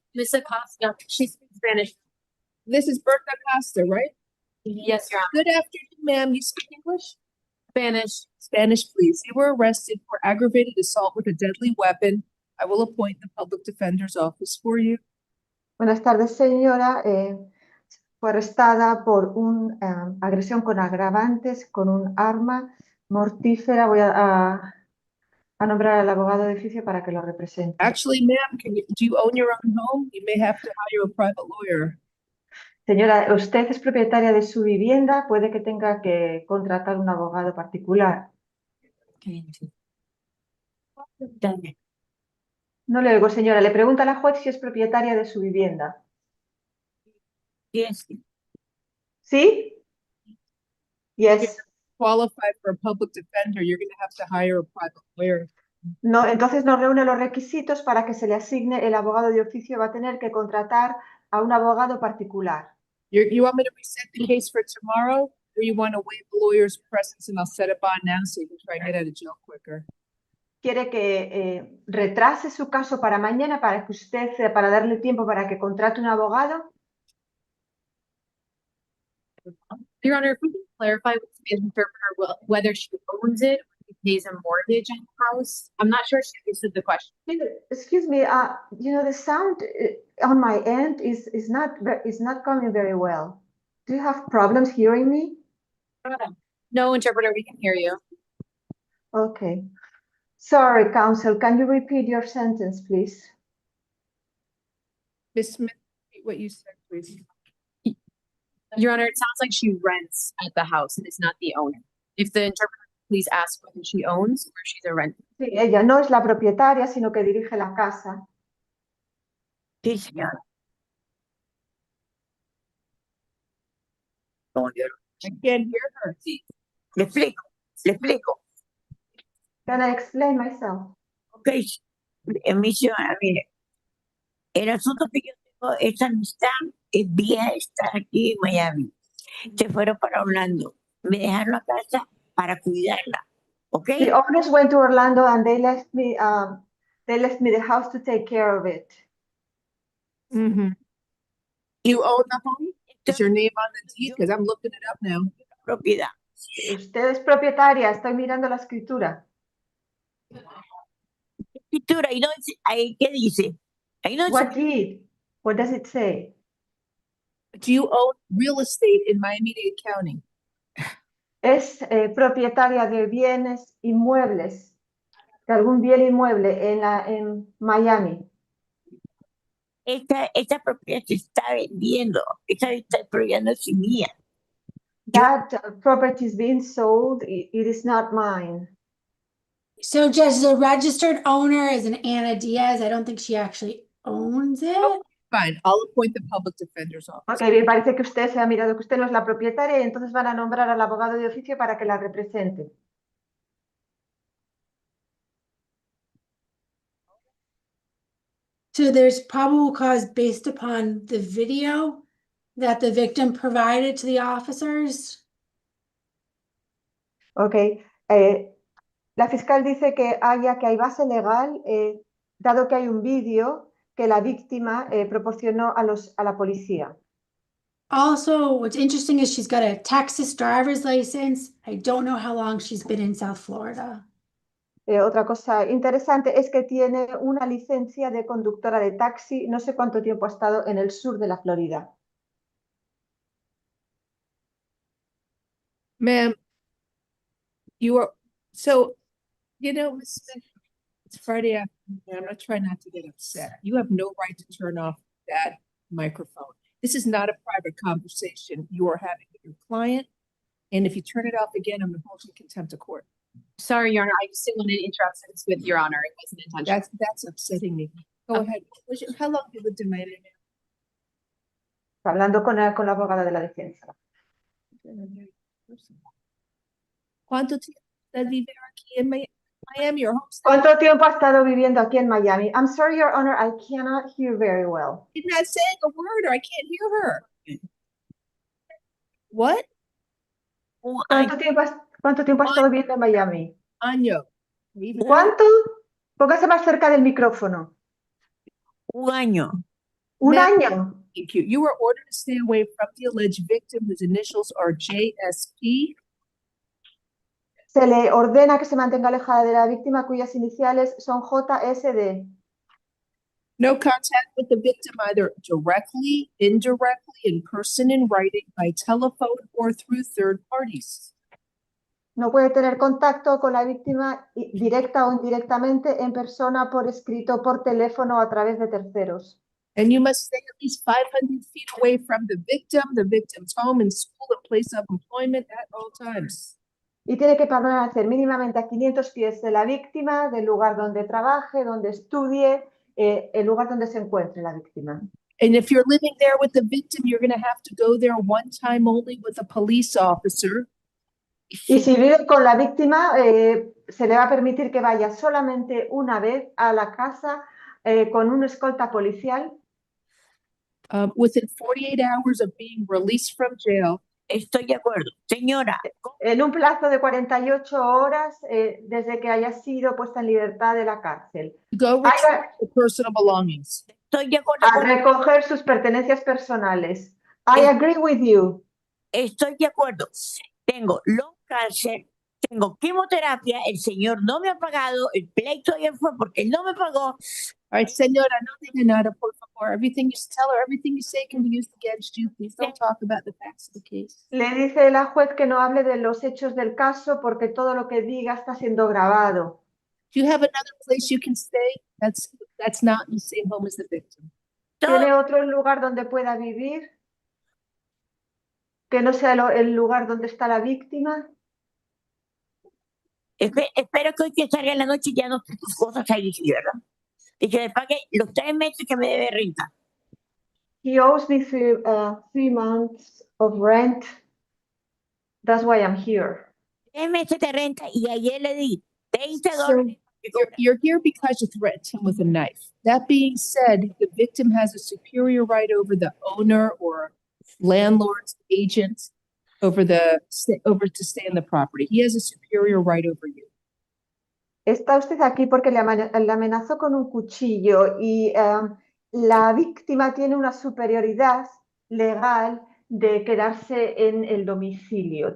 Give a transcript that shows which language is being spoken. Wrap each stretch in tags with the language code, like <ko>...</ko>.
<en>Miss Acosta, she speaks Spanish. This is Berta Acosta, right? Yes, Your Honor. Good afternoon, ma'am. You speak English? Spanish. Spanish, please. You were arrested for aggravated assault with a deadly weapon. I will appoint the public defender's office for you.</en> <es>Buenas tardes, señora. Fue arrestada por una agresión con agravantes, con un arma mortífera. Voy a nombrar al abogado de oficio para que lo represente.</es> <en>Actually, ma'am, do you own your own home? You may have to hire a private lawyer.</en> <es>Señora, usted es propietaria de su vivienda, puede que tenga que contratar un abogado particular. No le oigo, señora. Le pregunta a la juez si es propietaria de su vivienda.</es> <en>Yes.</en> <es>¿Sí?</es> <en>Yes. qualify for a public defender, you're going to have to hire a private lawyer.</en> <es>No, entonces no reúne los requisitos para que se le asigne el abogado de oficio. Va a tener que contratar a un abogado particular.</es> <en>You want me to reset the case for tomorrow, or you want to waive the lawyer's presence and I'll set a bond now so you can try and get out of jail quicker?</en> <es>Quiere que retrase su caso para mañana para que para darle tiempo para que contrate un abogado.</es> <en>Your Honor, if we can clarify with the interpreter whether she owns it or she pays a mortgage on the house. I'm not sure she understood the question. Excuse me, you know, the sound on my end is not coming very well. Do you have problems hearing me? No, interpreter, we can hear you. Okay. Sorry, counsel, can you repeat your sentence, please? Ms. Smith, repeat what you said, please. Your Honor, it sounds like she rents at the house and is not the owner. If the interpreter please ask whether she owns or she's a renter.</en> <es>Sí, ella no es la propietaria, sino que dirige la casa. Sí, señora.</es> <en>I can't hear her.</en> <es>Le explico.</es> <en>Can I explain myself?</en> <es>Ok, señora, mire, el asunto que yo tengo, esta amistad es vía estar aquí en Miami. Se fueron para Orlando. Me dejaron la casa para cuidarla. ¿Ok?</es> <en>The owners went to Orlando and they left me the house to take care of it. Mm-hmm. You own the home? Is your name on the deed? Because I'm looking it up now.</en> <es>Propiedad. Usted es propietaria, estoy mirando la escritura. Escritura, ¿y no dice, ahí qué dice? Ahí no</es> <en>What deed? What does it say? Do you own real estate in Miami-Dade County?</en> <es>Es propietaria de bienes inmuebles, de algún bien inmueble en Miami. Esta propiedad se está vendiendo. Esta propiedad no es mía.</es> <en>That property is being sold. It is not mine. So just the registered owner is an Ana Diaz. I don't think she actually owns it. Oh, fine, I'll appoint the public defender's office.</en> <es>Ok, bien, parece que usted se ha mirado que usted no es la propietaria y entonces van a nombrar al abogado de oficio para que la represente.</es> <en>So there's probable cause based upon the video that the victim provided to the officers.</en> <es>Ok, la fiscal dice que hay base legal, dado que hay un vídeo que la víctima proporcionó a la policía.</es> <en>Also, what's interesting is she's got a Texas driver's license. I don't know how long she's been in South Florida.</en> <es>Otra cosa interesante es que tiene una licencia de conductora de taxi. No sé cuánto tiempo ha estado en el sur de la Florida.</es> <en>Ma'am, you are, so, you know, Ms. Smith, it's Friday afternoon. I'm going to try not to get upset. You have no right to turn off that microphone. This is not a private conversation you are having with your client. And if you turn it off again, I'm going to hold you in contempt of court. Sorry, Your Honor, I just didn't want to interrupt since with Your Honor. It wasn't intentional. That's upsetting me. Go ahead. How long have you lived in Miami?</en> <es>Hablando con la abogada de la defensa. ¿Cuánto tiempo estás viviendo aquí en Miami,</es> <en>your home state?</en> <es>¿Cuánto tiempo ha estado viviendo aquí en Miami?</es> <en>I'm sorry, Your Honor, I cannot hear very well. She's not saying a word or I can't hear her. What?</en> <es>¿Cuánto tiempo ha estado viviendo en Miami? Año. ¿Cuánto? Póngase más cerca del micrófono. Un año. Un año.</es> <en>Thank you. You were ordered to stay away from the alleged victim whose initials are JSP.</en> <es>Se le ordena que se mantenga alejada de la víctima cuyas iniciales son JSD.</es> <en>No contact with the victim either directly, indirectly, in person, in writing, by telephone, or through third parties.</en> <es>No puede tener contacto con la víctima directa o indirectamente, en persona, por escrito, por teléfono o a través de terceros.</es> <en>And you must stay at least 500 feet away from the victim's home and school and place of employment at all times.</en> <es>Y tiene que permanecer mínimamente a 500 pies de la víctima, del lugar donde trabaje, donde estudie, el lugar donde se encuentre la víctima.</es> <en>And if you're living there with the victim, you're going to have to go there one time only with a police officer.</en> <es>Y si vive con la víctima, se le va a permitir que vaya solamente una vez a la casa con una escolta policial.</es> <en>Within 48 hours of being released from jail.</en> <es>Estoy de acuerdo. Señora. En un plazo de 48 horas desde que haya sido puesta en libertad de la cárcel.</es> <en>Go retrieve the personal belongings.</en> <es>Estoy de acuerdo A recoger sus pertenencias personales.</es> <en>I agree with you.</en> <es>Estoy de acuerdo. Tengo long cáncer, tengo quimioterapia, el señor no me ha pagado, el pleito ayer fue porque él no me pagó.</es> <en>All right,</en> <es>señora, no diga nada, por favor.</es> <en>Everything you tell her, everything you say can be used against you. Please don't talk about the facts of the case.</en> <es>Le dice la juez que no hable de los hechos del caso porque todo lo que diga está siendo grabado.</es> <en>Do you have another place you can stay? That's not in the same home as the victim.</en> <es>¿Tiene otro lugar donde pueda vivir? Que no sea el lugar donde está la víctima. Espero que hoy que salga en la noche ya no esté tus cosas ahí, ¿verdad? Y que me pague los 3 meses que me debe renta.</es> <en>He owes me 3 months of rent. That's why I'm here.</en> <es>3 meses de renta y ayer le di $20.</es> <en>You're here because you threatened him with a knife. That being said, the victim has a superior right over the owner or landlord's agent over to stay in the property. He has a superior right over you.</en> <es>Está usted aquí porque le amenazó con un cuchillo y la víctima tiene una superioridad legal de quedarse en el domicilio.</es>